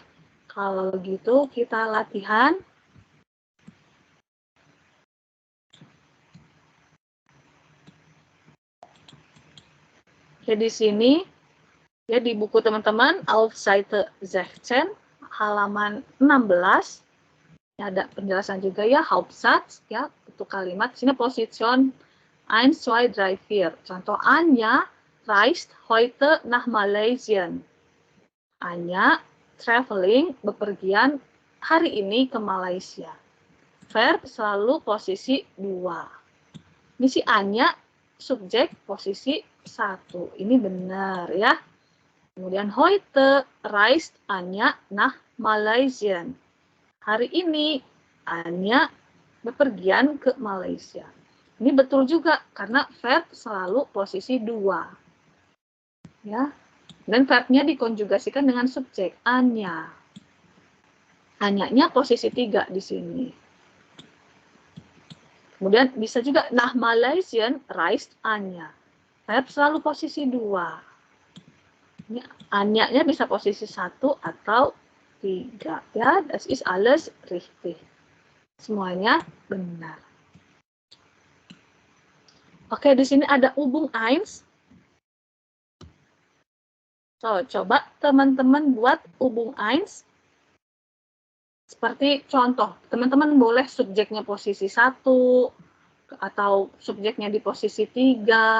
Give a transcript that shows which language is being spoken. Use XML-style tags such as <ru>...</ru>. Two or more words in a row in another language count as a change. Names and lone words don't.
<id>Kalau gitu kita latihan. Oke, di sini ya di buku teman-teman</id> <de>auf Seite 16</de> <id>halaman 16 ada penjelasan juga ya Hauptsatz ya untuk kalimat sini position 1 2 3 4.</id> <de>Contoh Anja reist heute nach Malaysia.</de> <id>Anja traveling bepergian hari ini ke Malaysia. Verb selalu posisi 2. Ini si Anja subjek posisi 1. Ini benar ya. Kemudian</id> <de>heute reist Anja nach Malaysia.</de> <id>Hari ini Anja bepergian ke Malaysia. Ini betul juga karena verb selalu posisi 2. Ya. Dan verbnya dikonjugasikan dengan subjek Anja. Anya-nya posisi 3 di sini. Kemudian bisa juga</id> <de>nach Malaysia reist Anja.</de> <id>Verb selalu posisi 2. Ini Anya-nya bisa posisi 1 atau 3. Ya,</id> <de>das ist alles richtig.</de> <id>Semuanya benar. Oke, di sini ada Übung 1. So, coba teman-teman buat Übung 1. Seperti contoh, teman-teman boleh subjeknya posisi 1 atau subjeknya di posisi 3.</id>